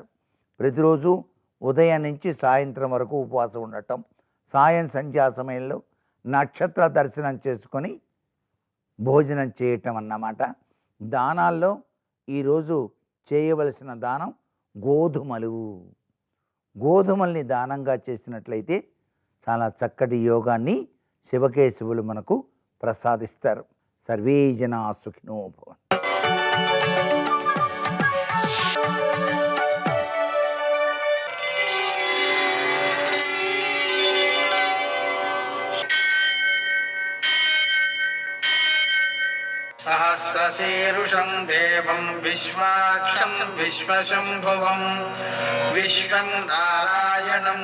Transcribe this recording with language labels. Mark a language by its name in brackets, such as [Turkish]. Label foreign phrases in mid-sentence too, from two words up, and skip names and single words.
[Telugu] ప్రతిరోజు ఉదయం నుంచి సాయంత్రం వరకు ఉపవాసం ఉండటం, సంధ్యా సమయంలో నక్షత్ర దర్శనం చేసుకొని భోజనం చేయటం అన్నమాట. దానాల్లో ఈరోజు చేయవలసిన దానం గోధుమల్ని దానంగా చేసినట్లయితే చాలా చక్కటి యోగాన్ని శివకేశవులు మనకు ప్రసాదిస్తారు. [Sanskrit] సర్వే జనా సుఖినో భవంతు. सहस्रशीर्षं देवं विश्वाक्षं विश्वशम्भुवं विश्वं नारायणं